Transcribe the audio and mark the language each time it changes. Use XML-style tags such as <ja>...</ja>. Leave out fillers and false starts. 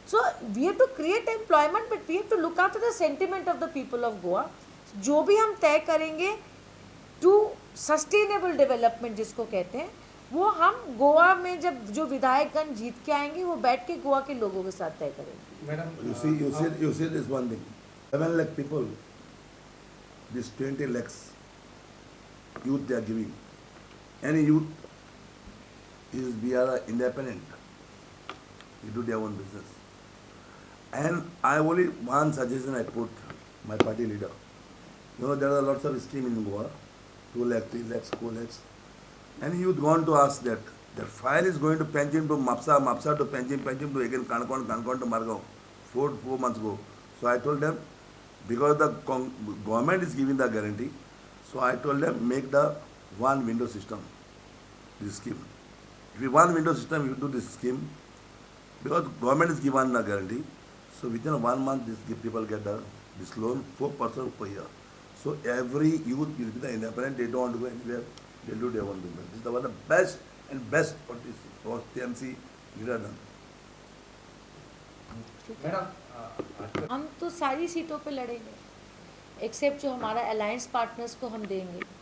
<en>So we have to create employment, but we have to look after the sentiment of the people of Goa.</en> <hi>जो भी हम तय करेंगे to sustainable development जिसको कहते हैं, वो हम गोवा में जब जो विधायकगण जीत के आएंगे, वो बैठ के गोवा के लोगों के साथ तय करेंगे।</hi> <en>Madam, you see this one thing. 7 lakh people, this 20 lakhs youth they are giving. Any youth is we are independent. You do their own business. And I only one suggestion I put my party leader. You know there are lots of schemes in Goa, 2 lakhs, 3 lakhs, 4 lakhs. And youth gone to ask that file is going to Panjim to Mapsa, Mapsa to Panjim, Panjim to again Kanakon, Kanakon to Margao, 4 months ago. So I told them, because the government is giving the guarantee, so I told them make the one window system, this scheme. If you one window system, you do this scheme, because government is given the guarantee, so within 1 month these people get this loan 4% per year. So every youth will be the independent, they don't want to go anywhere, they do their own business. This is one of the best for TMC leader done. Madam,</en> <hi>हम तो सारी सीटों पे लड़ेंगे, accept जो हमारा alliance partners को हम देंगे।</hi>